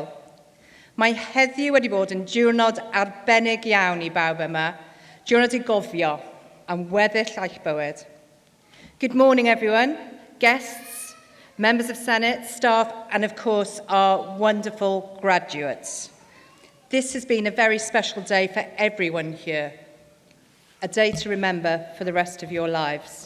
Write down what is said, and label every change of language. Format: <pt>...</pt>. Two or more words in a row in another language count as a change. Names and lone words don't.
<cy>Mae heddiw wedi bod yn diwrnod arbennig iawn I bawb yma, diwrnod I gofio am weddill eich bywyd.</cy> <en>Good morning everyone, guests, members of Senate, staff and of course our wonderful graduates. This has been a very special day for everyone here, a day to remember for the rest of your lives.</en>